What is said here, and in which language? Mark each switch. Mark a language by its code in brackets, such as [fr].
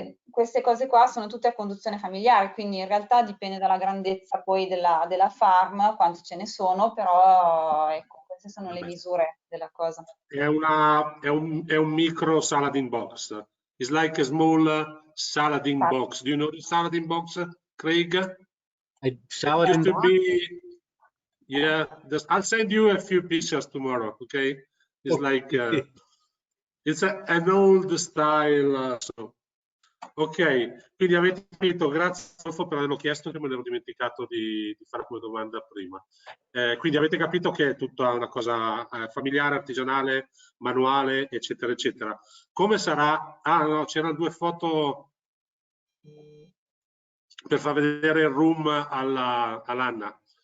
[it] Queste cose qua sono tutte a conduzione familiare, quindi in realtà dipende dalla grandezza poi della farm, quanti ce ne sono, però ecco, queste sono le misure della cosa. È un micro saladin box. [en] It's like a small saladin box. Do you know the saladin box, Craig? Saladin box? Yeah, I'll send you a few pictures tomorrow, okay? It's like it's an old style. [it] Ok, quindi avete capito, grazie Adolfo per averlo chiesto, che me l'ero dimenticato di fare come domanda prima. Quindi avete capito che è tutta una cosa familiare, artigianale, manuale, eccetera, eccetera. Come sarà? Ah no, c'erano 2 foto per far vedere il room all'Anna.